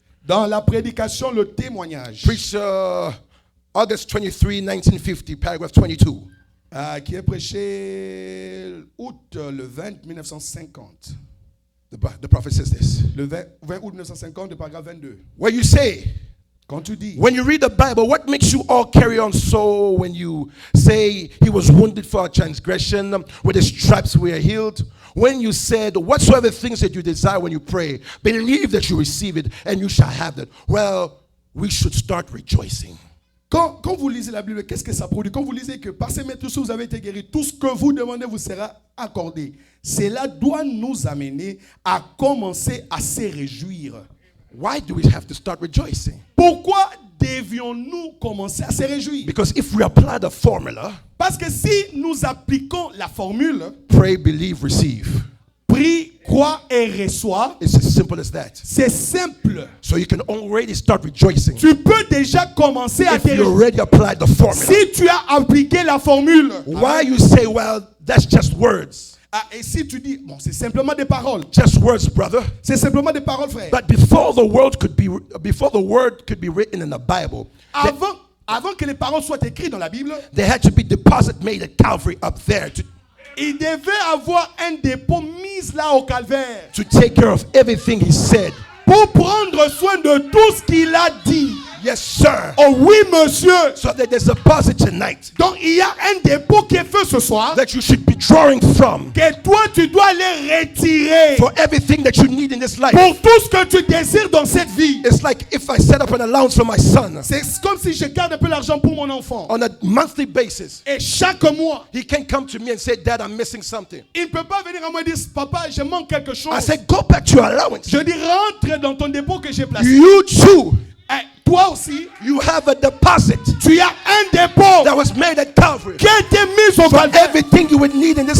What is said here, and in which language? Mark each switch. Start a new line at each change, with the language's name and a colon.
French: dans la prédication, le témoignage,
English: preached August 23, 1950, paragraph 22.
French: Qui est prêché août le 20 1950.
English: The prophet says this.
French: Le 20 août 1950, le paragraphe 22.
English: Where you say,
French: Quand tu dis,
English: when you read the Bible, what makes you all carry on so when you say he was wounded for our transgression, with his stripes we are healed? When you said, whatsoever things that you desire when you pray, believe that you receive it and you shall have it. Well, we should start rejoicing.
French: quand vous lisez la Bible, qu'est-ce que ça produit? Quand vous lisez que par ces méthodes, vous avez été guéri, tout ce que vous demandez vous sera accordé. Cela doit nous amener à commencer à se réjouir.
English: Why do we have to start rejoicing?
French: Pourquoi devions-nous commencer à se réjouir?
English: Because if we apply the formula,
French: Parce que si nous appliquons la formule,
English: pray, believe, receive,
French: prie, crois et reçois,
English: it's as simple as that.
French: c'est simple.
English: So you can already start rejoicing
French: Tu peux déjà commencer à
English: if
French: te
English: you
French: réjouir.
English: already applied the formula.
French: Si tu as appliqué la formule,
English: Why you say, well, that's just words.
French: et si tu dis, bon, c'est simplement des paroles.
English: Just words, brother.
French: C'est simplement des paroles, frère.
English: But before the word could be written in the Bible,
French: Avant que les paroles soient écrites dans la Bible,
English: there had to be deposit made at Calvary up there
French: il devait avoir un dépôt mis là au calvaire
English: to take care of everything he said.
French: pour prendre soin de tout ce qu'il a dit.
English: Yes, sir.
French: Oh oui, monsieur.
English: So that there's a deposit tonight
French: Donc il y a un dépôt qui est fait ce soir
English: that you should be drawing from
French: que toi tu dois aller retirer
English: for everything that you need in this life.
French: pour tout ce que tu désires dans cette vie.
English: It's like if I set up an allowance for my son
French: C'est comme si je garde un peu l'argent pour mon enfant.
English: on a monthly basis.
French: Et chaque mois,
English: He can't come to me and say, Dad, I'm missing something.
French: il ne peut pas venir à moi et dire, papa, je manque quelque chose.
English: I said, go back to your allowance.
French: Je dis, rentre dans ton dépôt que j'ai placé.
English: You too,
French: Et toi aussi,
English: you have a deposit
French: tu as un dépôt
English: that was made at Calvary
French: qui a été mis au
English: for
French: calvaire
English: everything you would need in this